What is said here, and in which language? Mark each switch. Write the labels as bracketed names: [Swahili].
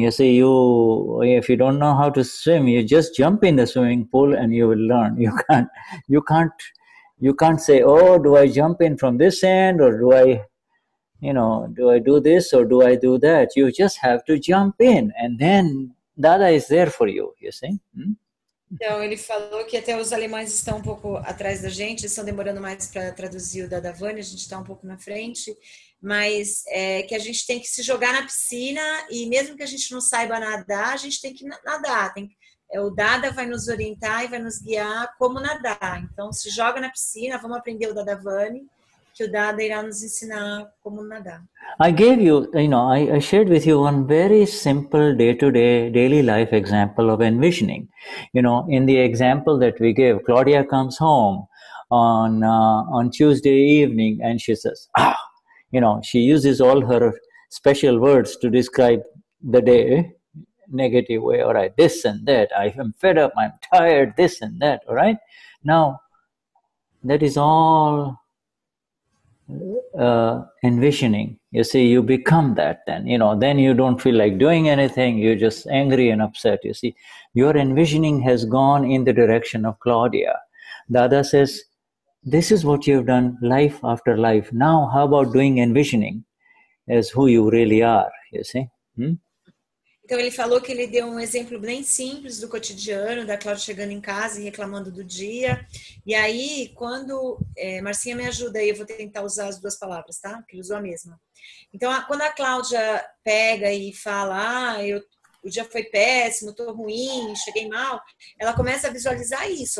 [English] You see, if you don't know how to swim, you just jump in the swimming pool and you will learn. You can't say, oh, do I jump in from this end, or do I do this or do I do that? You just have to jump in, and then Dada is there for you, you see. [Portuguese] Então, ele falou que até os alemães estão um pouco atrás da gente, eles estão demorando mais para traduzir o Dadavani, a gente está um pouco na frente, mas que a gente tem que se jogar na piscina e mesmo que a gente não saiba nadar, a gente tem que nadar. O Dada vai nos orientar e vai nos guiar como nadar. Então, se joga na piscina, vamos aprender o Dadavani, que o Dada irá nos ensinar como nadar. [English] I gave you, I shared with you one very simple day-to-day, daily life example of envisioning. In the example that we gave, Claudia comes home on Tuesday evening and she says, she uses all her special words to describe the day, negative way, all right, this and that, I am fed up, I'm tired, this and that, all right? Now, that is all envisioning. You see, you become that then, then you don't feel like doing anything, you're just angry and upset. You see, your envisioning has gone in the direction of Claudia. Dada says, this is what you've done life after life. Now, how about doing envisioning as who you really are, you see? [Portuguese] Então, ele falou que ele deu um exemplo bem simples do cotidiano, da Cláudia chegando em casa e reclamando do dia. E aí, quando... Marcinha, me ajuda aí, eu vou tentar usar as duas palavras, tá? Porque ele usou a mesma. Então, quando a Cláudia pega e fala, o dia foi péssimo, estou ruim, cheguei mal, ela começa a visualizar isso.